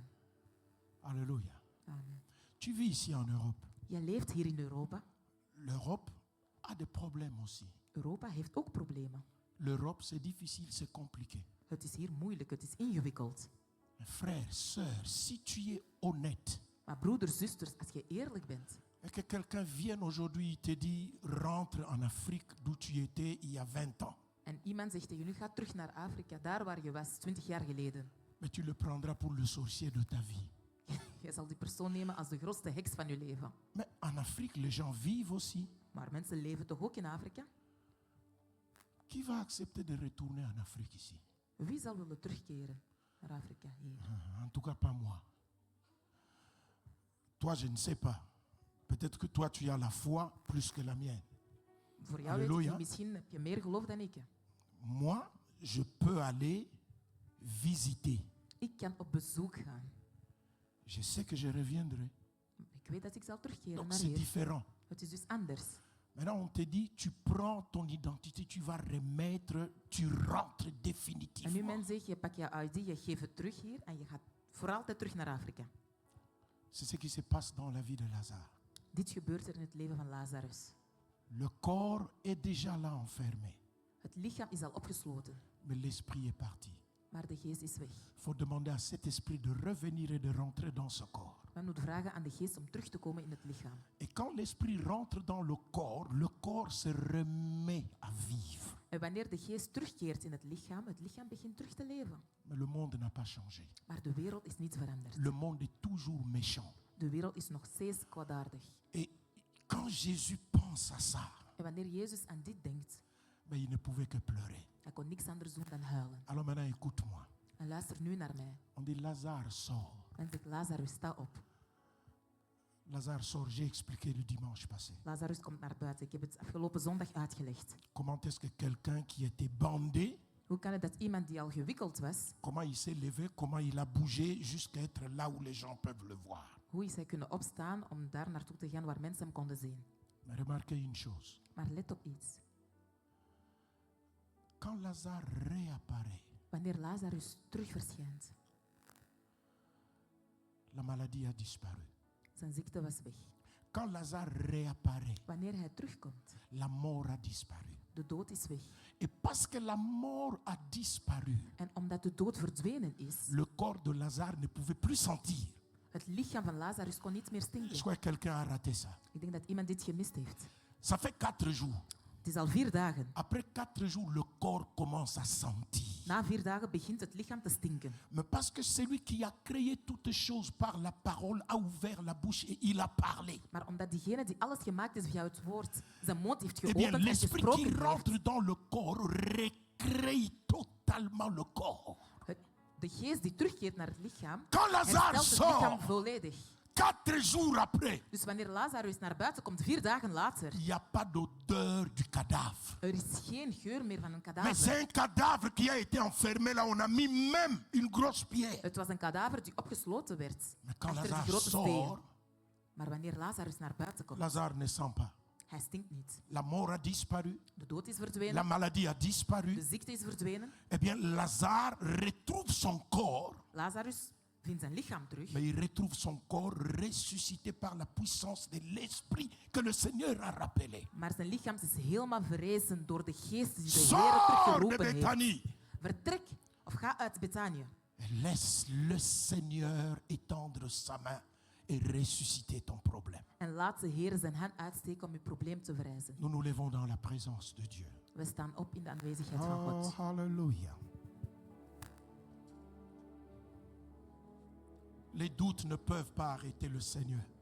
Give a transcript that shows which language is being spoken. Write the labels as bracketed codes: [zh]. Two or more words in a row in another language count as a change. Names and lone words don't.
[fr] Alléluia. Amen. Tu vis ici en Europe. [nl] Je leeft hier in Europa. [fr] L'Europe a des problèmes aussi. [nl] Europa heeft ook problemen. [fr] L'Europe, c'est difficile, c'est compliqué. [nl] Het is hier moeilijk, het is ingewikkeld. [fr] Mais frère, sœur, si tu es honnête [nl] Maar broeders, zusters, als je eerlijk bent [fr] et que quelqu'un vienne aujourd'hui et te dit rentre en Afrique d'où tu étais il y a 20 ans, [nl] en iemand zegt tegen u, ga terug naar Afrika, daar waar je was 20 jaar geleden. [fr] mais tu le prendras pour le sorcier de ta vie. [nl] Je zal die persoon nemen als de grootste heks van je leven. [fr] Mais en Afrique, les gens vivent aussi. [nl] Maar mensen leven toch ook in Afrika? [fr] Qui va accepter de retourner en Afrique ici? [nl] Wie zal willen terugkeren naar Afrika hier? [fr] En tout cas, pas moi. Toi, je ne sais pas. Peut-être que toi, tu as la foi plus que la mienne. [nl] Voor jou weet ik Halleluja. niet, misschien heb je meer geloof dan ik. [fr] Moi, je peux aller visiter. [nl] Ik kan op bezoek gaan. [fr] Je sais que je reviendrai. [nl] Ik weet dat ik zal terugkeren [fr] Donc, [nl] naar [fr] c'est [nl] hier. [fr] différent. [nl] Het is dus anders. [fr] Maintenant, on te dit, tu prends ton identité, tu vas remettre, tu rentres [nl] En nu [fr] définitivement. [nl] men zegt, je pakt je ID, je geeft het terug hier en je gaat voor altijd terug naar Afrika. [fr] C'est ce qui se passe dans la vie de Lazare. [nl] Dit gebeurt er in het leven van Lazarus. [fr] Le corps est déjà là enfermé, [nl] Het lichaam is al opgesloten, [fr] mais l'esprit est parti. [nl] maar de geest is weg. [fr] Il faut demander à cet esprit de revenir et de rentrer dans ce corps. [nl] Men moet vragen aan de geest om terug te komen in het lichaam. [fr] Et quand l'esprit rentre dans le corps se remet à vivre. [nl] En wanneer de geest terugkeert in het lichaam begint terug te leven. [fr] Mais le monde n'a pas changé. [nl] Maar de wereld is niet veranderd. [fr] Le monde est toujours méchant. [nl] De wereld is nog steeds kwaadaardig. [fr] Et quand Jésus pense à ça, [nl] En wanneer Jezus aan dit denkt, [fr] ben, il ne pouvait que pleurer. [nl] hij kon niks anders doen dan huilen. [fr] Alors maintenant, écoute-moi. [nl] En luister nu naar mij. [fr] On dit Lazare sort. [nl] En zegt Lazarus, sta op. [fr] Lazare sort, j'ai expliqué le dimanche passé. [nl] Lazarus komt naar buiten. Ik heb het afgelopen zondag uitgelegd. [fr] Comment est-ce que quelqu'un qui était bandé, [nl] Hoe kan het dat iemand die al gewikkeld was, [fr] comment il s'est levé, comment il a bougé jusqu'à être là où les gens peuvent le voir. [nl] hoe is hij kunnen opstaan om daar naartoe te gaan waar mensen hem konden zien? [fr] Mais remarquez une chose. [nl] Maar let op iets. [fr] Quand Lazare réapparaît, [nl] Wanneer Lazarus terug verschijnt, [fr] la maladie a disparu. [nl] zijn ziekte was weg. [fr] Quand Lazare réapparaît, [nl] Wanneer hij terugkomt, [fr] la mort a disparu. [nl] de dood is weg. [fr] Et parce que la mort a disparu, [nl] En omdat de dood verdwenen is, [fr] le corps de Lazare ne pouvait plus sentir. [nl] het lichaam van Lazarus kon niet meer [fr] Je [nl] stinken. [fr] crois que quelqu'un a raté ça. [nl] Ik denk dat iemand dit gemist heeft. [fr] Ça fait 4 jours. [nl] Het is al 4 dagen. [fr] Après 4 jours, le corps commence à sentir. [nl] Na 4 dagen begint het lichaam te stinken. [fr] Mais parce que celui qui a créé toutes choses par la parole a ouvert la bouche et il a parlé. [nl] Maar omdat diegene die alles gemaakt is via het woord, zijn mond heeft [fr] Eh bien, [nl] geopend en [fr] l'esprit qui [nl] gesproken heeft. [fr] rentre dans le corps recrée totalement le corps. [nl] De geest die terugkeert naar het lichaam, [fr] Quand Lazare [nl] herstelt het lichaam [fr] sort, [nl] volledig. [fr] 4 jours après, [nl] Dus wanneer Lazarus naar buiten komt, 4 dagen later, [fr] il n'y a pas d'odeur du cadavre. [nl] er is geen geur meer van een [fr] Mais c'est [nl] kadaver. [fr] un cadavre qui a été enfermé là. On a mis même une grosse pierre. [nl] Het was een kadaver die opgesloten werd, [fr] Mais quand [nl] achter een [fr] Lazare [nl] grote [fr] sort, [nl] steen. Maar wanneer Lazarus naar buiten komt, [fr] Lazare ne sent pas. [nl] hij stinkt niet. [fr] La mort a disparu. [nl] De dood is [fr] La [nl] verdwenen, [fr] maladie a [nl] de [fr] disparu. [nl] ziekte is verdwenen. [fr] Eh bien, Lazare retrouve son corps. [nl] Lazarus vindt zijn lichaam terug, [fr] Mais il retrouve son corps ressuscité par la puissance de l'esprit que le Seigneur a rappelé. [nl] maar zijn lichaam is helemaal verrezen door de geest die de Heer [fr] Sors de [nl] teruggeroepen heeft. [fr] Bethanie [nl] Vertrek of ga uit Betanië [fr] et laisse le Seigneur étendre sa main et ressusciter ton problème. [nl] en laat de Heer zijn hand uitsteken om je probleem te verrijzen. [fr] Nous nous levons dans la présence de Dieu. [nl] We staan op in de aanwezigheid van [fr] Oh, [nl] God. hallelujah. [fr] Les doutes ne peuvent pas arrêter le Seigneur.